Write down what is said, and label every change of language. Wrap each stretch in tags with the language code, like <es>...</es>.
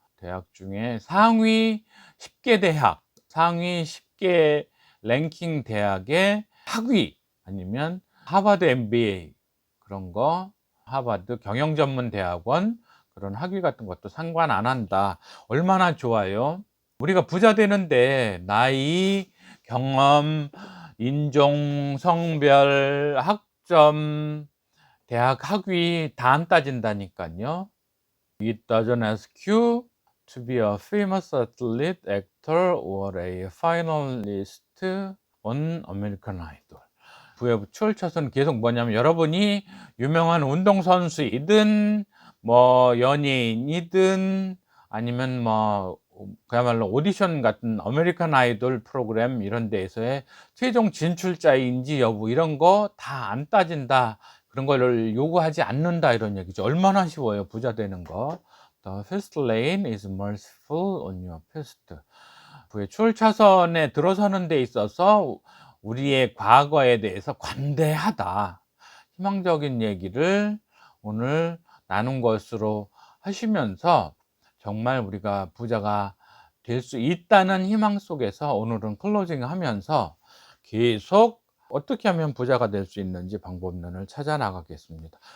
<ko>대학 중에 상위 10개 대학, 상위 10개 랭킹 대학의 학위, 아니면 하버드 MBA, 그런 거, 하버드 경영전문대학원, 그런 학위 같은 것도 상관 안 한다. 얼마나 좋아요. 우리가 부자 되는데 나이, 경험, 인종, 성별, 학점, 대학 학위 다 안 따진다니까요.</ko> <en>It doesn't ask you to be a famous athlete, actor, or a finalist on American Idol.</en> <ko>부의 추월 차선은 계속 뭐냐면, 여러분이 유명한 운동선수이든 뭐 연예인이든 아니면 뭐 그야말로 오디션 같은 아메리칸 아이돌 프로그램 이런 데에서의 최종 진출자인지 여부, 이런 거 다 안 따진다, 그런 거를 요구하지 않는다, 이런 얘기죠. 얼마나 쉬워요, 부자 되는 거.</ko> <en>The first lane is merciful on your past.</en> <ko>부의 추월 차선에 들어서는 데 있어서 우리의 과거에 대해서 관대하다, 희망적인 얘기를 오늘 나눈 것으로 하시면서, 정말 우리가 부자가 될 수 있다는 희망 속에서 오늘은 클로징 하면서 계속 어떻게 하면 부자가 될 수 있는지 방법론을 찾아 나가겠습니다.</ko>